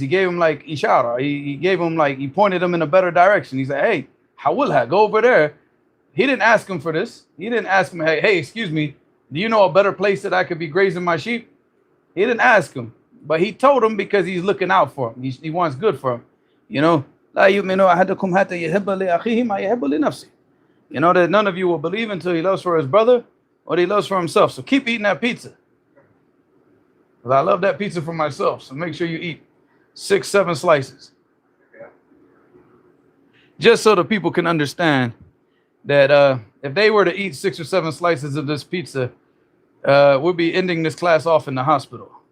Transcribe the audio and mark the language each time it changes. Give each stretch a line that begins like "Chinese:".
English: He gave him like ishara. He pointed him in a better direction. He said, hey, hawilha, go over there. He didn't ask him for this. He didn't ask him, hey, excuse me, do you know a better place that I could be grazing my sheep? He didn't ask him. But he told him because he's looking out for him. He wants good for him.
Arabic: You know, لا يؤمن أحدكم حتى يحب لأخيه ما يحب لنفسه.
English: You know that none of you will believe until he loves for his brother what he loves for himself. So keep eating that pizza. Because I love that pizza for myself. So make sure you eat 6, 7 slices. Just so the people can understand that if they were to eat 6 or 7 slices of this pizza, we'll be ending this class off in the hospital.